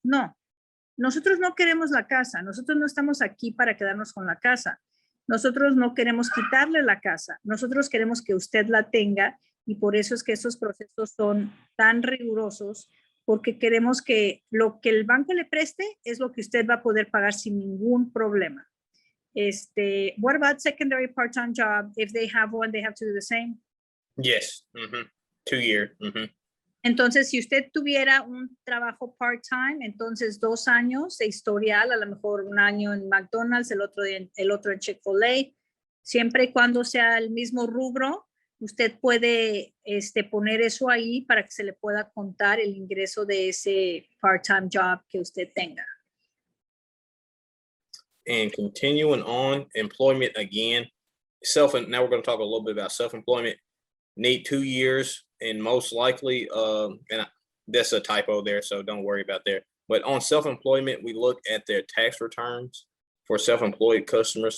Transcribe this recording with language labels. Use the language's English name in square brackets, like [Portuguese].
[Spanish] No, nosotros no queremos la casa, nosotros no estamos aquí para quedarnos con la casa. Nosotros no queremos quitarle la casa, nosotros queremos que usted la tenga y por eso es que esos procesos son tan rigurosos, porque queremos que lo que el banco le preste es lo que usted va a poder pagar sin ningún problema. [English] What about secondary part-time job? If they have one, they have to do the same. Yes. 2 year. [Spanish] Entonces, si usted tuviera un trabajo part-time, entonces 2 años de historial, a lo mejor 1 año en McDonald's, el otro en Chick-fil-A, siempre y cuando sea el mismo rubro, usted puede poner eso ahí para que se le pueda contar el ingreso de ese part-time job que usted tenga. [English] And continuing on, employment again. Now we're going to talk a little bit about self-employment. Need 2 years, and most likely, and that's a typo there, so don't worry about that. But on self-employment, we look at their tax returns for self-employed customers.